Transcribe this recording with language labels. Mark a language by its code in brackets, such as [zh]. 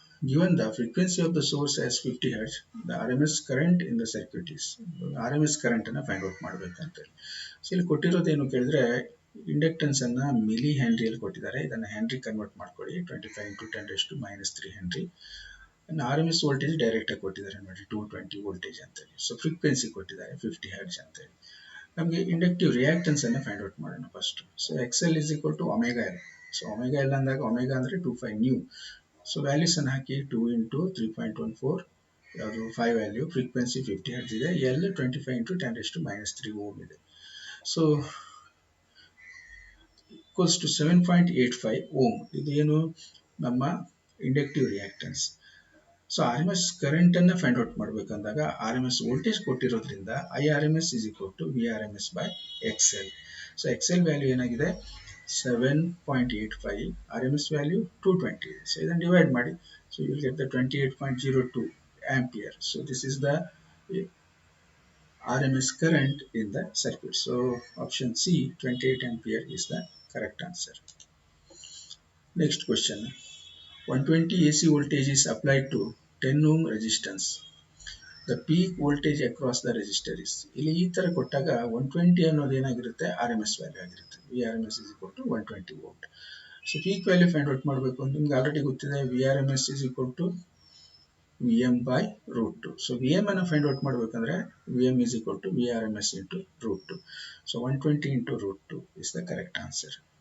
[en] Given the frequency of the source as 50 hertz, the RMS current in the circuit is. [kn] RMS current ಅನ್ನು find out ಮಾಡಬೇಕಂತ. So ಇಲ್ಲಿ ಕೊಟ್ಟಿರೋದೇನು ಕೇಳಿದ್ರೆ, inductance ಅನ್ನ milli ಹೆನ್ರಿಯಲ್ಲಿ ಕೊಟ್ಟಿದ್ದಾರೆ. ಇದನ್ನು henry convert ಮಾಡ್ಕೊಳ್ಳಿ, 25 into 10⁻³ henry. R M S voltage direct ಆಗಿ ಕೊಟ್ಟಿದ್ದಾರೆ ನೋಡಿ, 220 ವೋಲ್ಟೇಜ್ ಅಂತೇಳಿ. ಸೊ ಫ್ರೀಕ್ವೆನ್ಸಿ ಕೊಟ್ಟಿದ್ದಾರೆ 50 ಹರ್ಟ್ಸ್ ಅಂತೇಳಿ. ನಮಗೆ ಇಂಡಕ್ಟಿವ್ ರಿಯಾಕ್ಟೆನ್ಸ್ ಅನ್ನು ಫೈಂಡ್ ಔಟ್ ಮಾಡೋಣ first. [en] So X L is equal to omega L. So omega L ಅಂದಾಗ omega ಅಂದರೆ 25 ನ್ಯೂ. [kn] ಸೊ ವ್ಯಾಲ್ಯೂಸ್ ಅನ್ನು ಹಾಕಿ 2 ಇಂಟು 3.14 ಯಾವುದು 5 ವ್ಯಾಲ್ಯೂ, ಫ್ರೀಕ್ವೆನ್ಸಿ 50 ಹರ್ಟ್ಸ್ ಇದೆ, ಎಲ್ 25 ಇಂಟು 10⁻³ ಓಮ್ ಇದೆ. [en] So equals to 7.85 ohm. ಇದು ಏನು ನಮ್ಮ inductive reactance. So R M S current ಅನ್ನ ಫೈಂಡ್ ಔಟ್ ಮಾಡಬೇಕಂದಾಗ ಆರ್ ಎಮ್ ಎಸ್ ವೋಲ್ಟೇಜ್ ಕೊಟ್ಟಿರೋದ್ರಿಂದ I R M S is equal to V R M S by X L. So X L value ಏನಾಗಿದೆ 7.85, R M S value 220 ಇದೆ. [kn] So ಇದನ್ನು divide ಮಾಡಿ, [en] So you will get the 28.02 ampere. So this is the RMS current in the circuit. So option C, 28 ampere is the correct answer. Next question. 120 AC voltage is applied to 10 ohm resistance. The peak voltage across the resistor is. [kn] ಇಲ್ಲಿ ಈ ತರ ಕೊಟ್ಟಾಗ 120 ಅನ್ನೋದು ಏನಾಗಿರುತ್ತೆ RMS value ಆಗಿರುತ್ತೆ. [en] VRMS is equal to 120 volt. So peak value find out [kn] ಮಾಡಬೇಕು ಅಂತ ನಿಮ್ಗೆ ಆಲ್ರೆಡಿ ಗೊತ್ತಿದೆ, [en] VRMS is equal to Vm by root 2. So Vm [kn] ಅನ್ನು ಫೈಂಡ್ ಔಟ್ ಮಾಡಬೇಕಂದ್ರೆ [en] Vm is equal to VRMS into root 2. So 120 into root 2 is the correct answer.